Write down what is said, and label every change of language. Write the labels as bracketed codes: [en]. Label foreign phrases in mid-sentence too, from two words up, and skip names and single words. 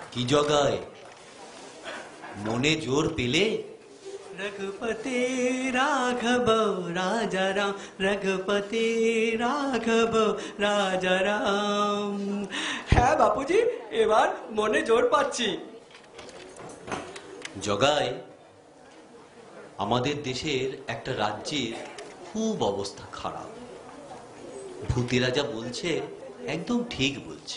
[bn] জগায় মনে জোর পেলে [hi] रघुपति राघव राजा राम रघुपति राघव राजा राम। [bn] হ্যাঁ বাপুজি, এবার মনে জোর পাচ্ছি। জগায় আমাদের দেশের একটা রাজ্যের খুব অবস্থা খারাপ। ভূতেরা যা বলছে একদম ঠিক বলছে।